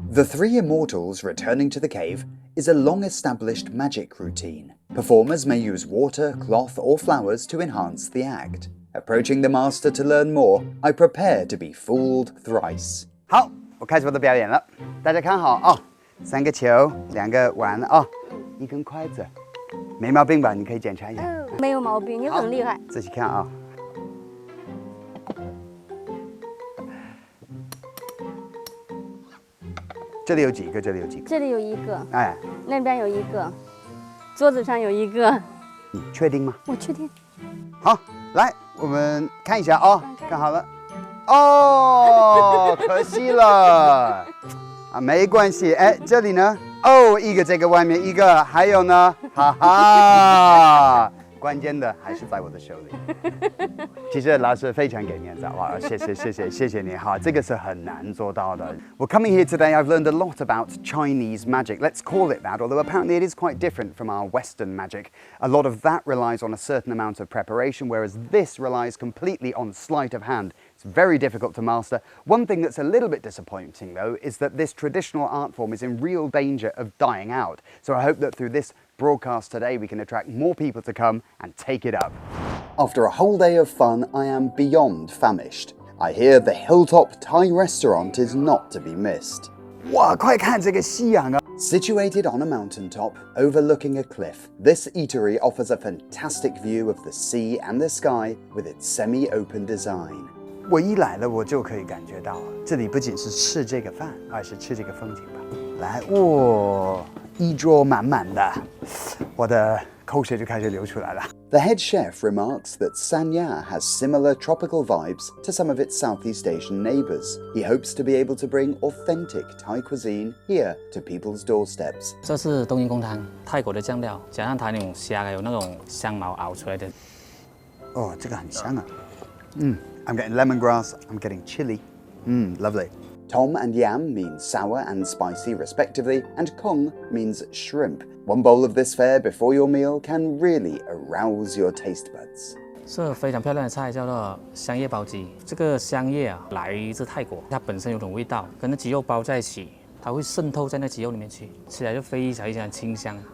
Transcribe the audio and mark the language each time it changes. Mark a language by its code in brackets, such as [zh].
[en] The three immortals returning to the cave is a long-established magic routine. Performers may use water, cloth, or flowers to enhance the act. Approaching the master to learn more, I prepare to be fooled thrice. [zh] 好，我开始我的表演了，大家看好啊！3个球，2个碗啊，1根筷子，没毛病吧？你可以检查一下。没有毛病，你很厉害。仔细看啊。这里有几个？这里有几个？这里有一个，哎，那边有一个，桌子上有一个。你确定吗？我确定。好，来，我们看一下哦，看好了。哦，可惜了。啊，没关系。哎，这里呢？哦，一个这个外面一个，还有呢？哈哈。关键的还是在我的手里。其实老师非常给面子，哇，谢谢你哈，这个是很难做到的。 [en] Well, coming here today, I've learned a lot about Chinese magic. Let's call it that, although apparently it is quite different from our Western magic. A lot of that relies on a certain amount of preparation, whereas this relies completely on sleight of hand. It's very difficult to master. One thing that's a little bit disappointing, though, is that this traditional art form is in real danger of dying out. So I hope that through this broadcast today, we can attract more people to come and take it up. After a whole day of fun, I am beyond famished. I hear the Hilltop Thai restaurant is not to be missed. [zh] 哇，快看这个夕阳啊！ [en] Situated on a mountaintop overlooking a cliff, this eatery offers a fantastic view of the sea and the sky with its semi-open design. [zh] 我一来了，我就可以感觉到，这里不仅是吃这个饭，而是吃这个风景吧。来，哇，一桌满满的，我的口水就开始流出来了。 [en] The head chef remarks that Sanya has similar tropical vibes to some of its Southeast Asian neighbors. He hopes to be able to bring authentic Thai cuisine here to people's doorsteps. [zh] 这是冬阴功汤，泰国的酱料，加上它那种虾，有那种香茅熬出来的。哦，这个很香啊。 [en] I'm getting lemongrass. I'm getting chili. Lovely. Tom and yam mean sour and spicy respectively, and kong means shrimp. One bowl of this fare before your meal can really arouse your taste buds. [zh] 是非常漂亮的菜，叫做香叶包鸡。这个香叶啊，来自泰国，它本身有种味道，跟那鸡肉包在一起，它会渗透在那鸡肉里面去，吃起来就非常清香。